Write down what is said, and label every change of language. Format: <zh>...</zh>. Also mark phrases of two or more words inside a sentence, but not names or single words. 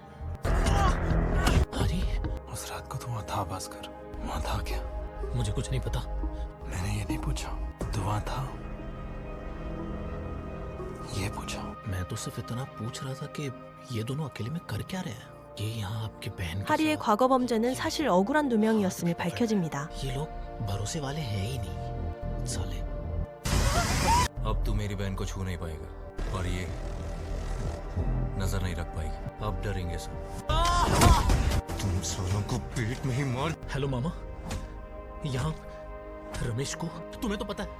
<hi>अरे उस रात को तो वहाँ था भास्कर। वहाँ था क्या? मुझे कुछ नहीं पता। मैंने ये नहीं पूछा तो वहाँ था, ये पूछा। मैं तो सिर्फ इतना पूछ रहा था कि ये दोनों अकेले में कर क्या रहे हैं? ये यहाँ आपके बहन के</hi> <ko>하리의 과거 범죄는 사실 억울한 누명이었음이 밝혀집니다.</ko> <hi>ये लोग भरोसे वाले हैं ही नहीं साले। अब तू मेरी बहन को छू नहीं पाएगा और ये नजर नहीं रख पाएगी। अब डरेंगे सब। तुम सोनों को पेट में ही मार। हेलो मामा, यहाँ रमेश को तुम्हें तो पता है।</hi>